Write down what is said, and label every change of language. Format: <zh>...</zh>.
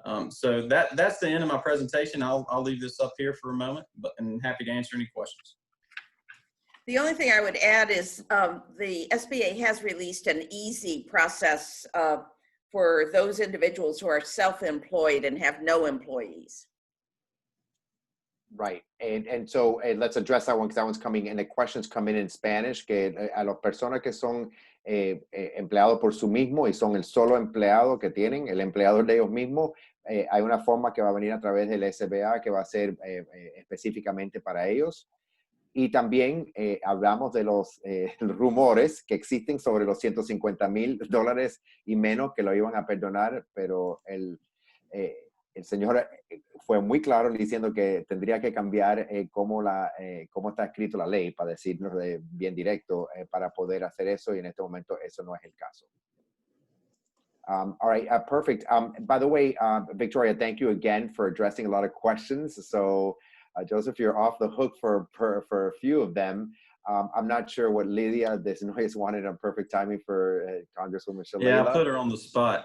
<en>So that's the end of my presentation. I'll leave this up here for a moment, but I'm happy to answer any questions. The only thing I would add is the SBA has released an easy process for those individuals who are self-employed and have no employees. Right. And so let's address that one because that one's coming in. The questions come in Spanish,</en> <es>que a las personas que son empleados por su mismo y son el solo empleado que tienen, el empleador de ellos mismos, hay una forma que va a venir a través del SBA que va a ser específicamente para ellos. Y también hablamos de los rumores que existen sobre los $150,000 y menos que lo iban a perdonar, pero el señor fue muy claro diciendo que tendría que cambiar cómo está escrito la ley, para decirnos bien directo, para poder hacer eso, y en este momento eso no es el caso.</es> <en>All right, perfect. By the way, Victoria, thank you again for addressing a lot of questions. So, Joseph, you're off the hook for a few of them. I'm not sure what Lydia Desnoyes wanted on perfect timing for Congresswoman Shalala. Yeah, I put her on the spot.</en>